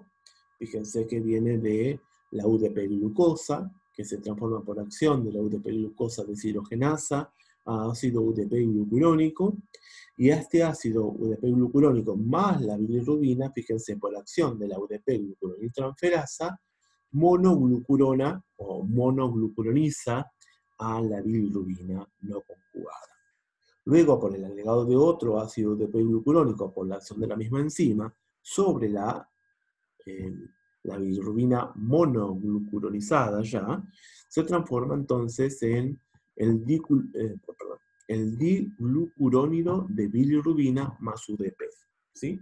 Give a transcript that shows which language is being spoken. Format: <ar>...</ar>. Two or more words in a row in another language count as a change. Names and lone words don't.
<es>Fíjense que viene de la UDP-glucosa, que se transforma por acción de la UDP-glucosa deshidrogenasa a ácido UDP-glucurónico. Y a este ácido UDP-glucurónico más la bilirrubina, fíjense, por acción de la UDP-glucuroniltransferasa, monoglucurona o monoglucuroniza a la bilirrubina no conjugada. Luego, por el agregado de otro ácido UDP-glucurónico por la acción de la misma enzima sobre la bilirrubina monoglucuronizada ya, se transforma entonces en el diglucurónido de bilirrubina más UDP, ¿sí?</es>